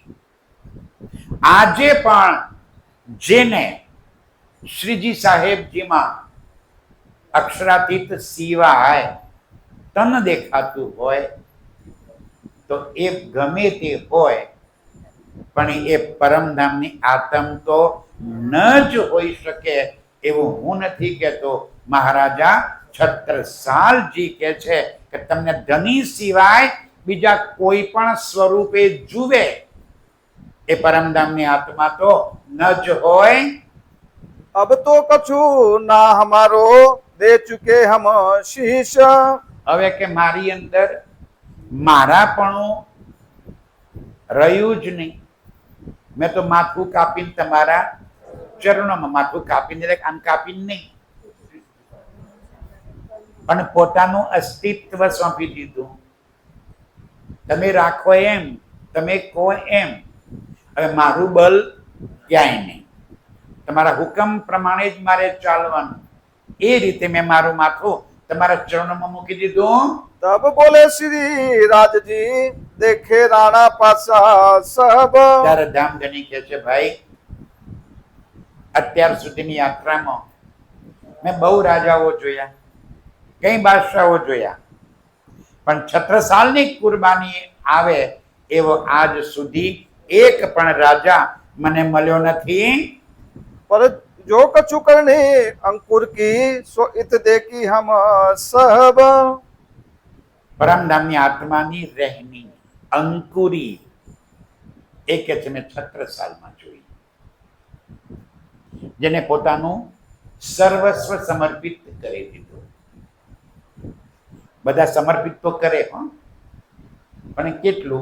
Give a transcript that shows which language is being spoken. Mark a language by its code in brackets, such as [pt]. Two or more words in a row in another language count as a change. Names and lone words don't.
[gu] આજે પણ જેને શ્રીજી સાહેબજીમાં અક્ષરાતીત સિવાય તન દેખાતું હોય તો એ ગમે તે હોય, પણ એ પરમધામની આત્મ તો ન જ હોઈ શકે એવું હું નથી કહેતો. મહારાજા છત્રસાલજી કે છે કે તમને ધની સિવાય બીજા કોઈ પણ સ્વરૂપે જુએ એ પરમધામની આત્મા તો ન જ હોય. [hi] अब तो कछु ना हमारो दे चुके हम शीश [gu] હવે કે મારી અંદર મારાપણું રહ્યું જ નહીં. મેં તો માથું કાપીને તમારા ચરણોમાં, માથું કાપીને એટલે આમ કાપીને નહીં, પણ પોતાનું અસ્તિત્વ સોંપી દીધું. તમે રાખો એમ, તમે કહો એમ. હવે મારું બલ ક્યાંય નહીં, તમારા હુકમ પ્રમાણે જ મારે ચાલવાનું. એ રીતે મેં મારું માથું તમારા ચરણોમાં મૂકી દીધું. [hi] तब बोले श्री राज जी देखे राणा पासा सब [gu] ત્યારે ધામધની કહે છે ભાઈ, અત્યાર સુધીની યાત્રામાં મેં બહુ રાજાઓ જોયા, કઈ બાદશાહો જોયા, પણ છત્રસાલની કુરબાની આવે એવો આજ સુધી એક પણ રાજા મને મળ્યો નથી. [hi] पर जो कछु करने अंकुर की सो इत देखी हम सब [gu] પરમધામની આત્માની રહેણી અંકુરી એ કે છે મેં છત્રસાલમાં જોઈ, જેને પોતાનું સર્વસ્વ સમર્પિત કરી દીધું. બધા સમર્પિત તો કરે પણ કેટલું?